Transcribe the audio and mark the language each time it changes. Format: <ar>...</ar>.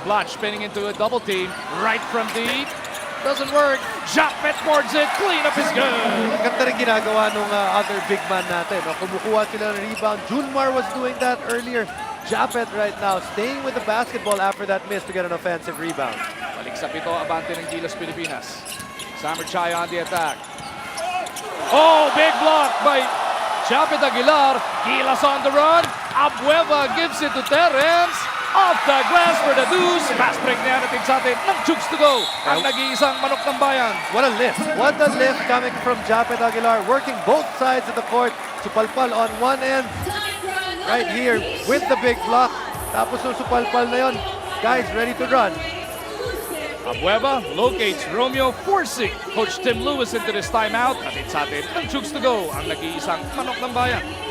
<en>Blotch spinning into a double team. Right from deep. Doesn't work. Japet boards it. Clean up is good.</en> <tl>Ganda rin ginagawa nung other big man natin. No? Kumukuha sila ng rebound.</tl> <en>Junmar was doing that earlier. Japet right now staying with the basketball after that miss to get an offensive rebound.</en> <tl>Balik sa pito, abante ng Gilas Pilipinas.</tl> <en>Samer Chai on the attack. Oh, big block by Japet Aguilar. Gilas on the run. Abueva gives it to Terence. Off the glass for the deuce.</en> <tl>Fast break na natin sa atin ng Jukes to go. Ang nag-iisang manok ng bayan.</tl> <en>What a lift. What a lift coming from Japet Aguilar. Working both sides of the court. Supalpal on one end. Right here with the big block.</en> <tl>Tapos yung supalpal na yun.</tl> <en>Guys ready to run. Abueva locates Romeo, forcing Coach Tim Lewis into this timeout.</en> <tl>Atid sa atin ang Chooks to go, ang nag-iisang manok ng bayan.</tl>